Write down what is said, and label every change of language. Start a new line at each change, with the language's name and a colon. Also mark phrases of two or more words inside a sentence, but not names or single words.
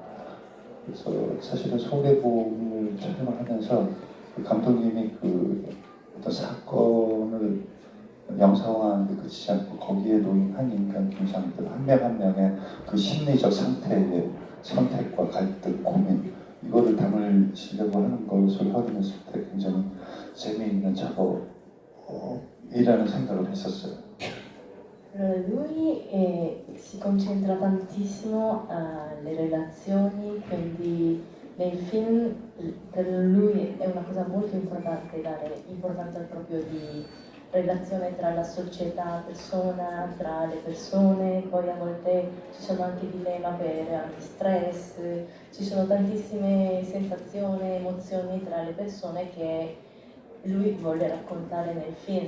Korean: 그래서 사실은 서울의 봄을 촬영을 하면서 그 감독님이 그 어떤 사건을 영상화하는 데 그치지 않고 거기에 놓인 한 인간 중상들 한 명 한 명의 그 심리적 상태의 선택과 갈등, 고민, 이거를 담으시려고 하는 것을 확인했을 때 굉장히 재미있는 작업이라는 생각을 했었어요.
Italian: Allora, lui si concentra tantissimo alle relazioni, quindi nei film per lui è una cosa molto importante dare importanza proprio di relazione tra la società, persona, tra le persone, poi a volte ci sono anche dilemma per anche stress, ci sono tantissime sensazioni, emozioni tra le persone che lui vuole raccontare nel film.